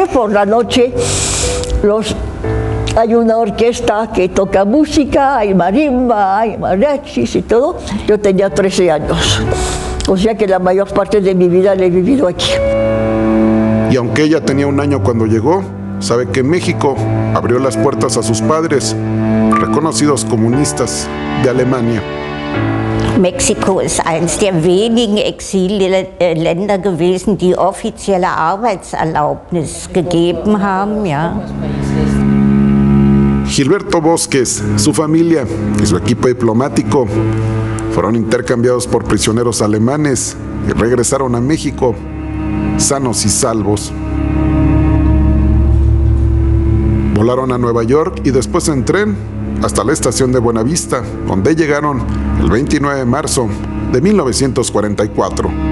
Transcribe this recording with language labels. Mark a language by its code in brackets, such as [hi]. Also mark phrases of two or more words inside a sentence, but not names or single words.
[es] Por la noche hay una orquesta que toca música, hay marimba, hay mariachis y todo. Yo tenía 13 años, o sea que la mayor parte de mi vida la he vivido aquí. Y aunque ella tenía 1 año cuando llegó, sabe que México abrió las puertas a sus padres, reconocidos comunistas de Alemania. [de] Mexiko ist eines der wenigen Exilländer gewesen, die offizielle Arbeitserlaubnis gegeben haben, ja. [es] Gilberto Bosques, su familia y su equipo diplomático fueron intercambiados por prisioneros alemanes y regresaron a México sanos y salvos. Volaron a Nueva York y después en tren hasta la estación de Buenavista, donde llegaron el 29 de marzo de 1944.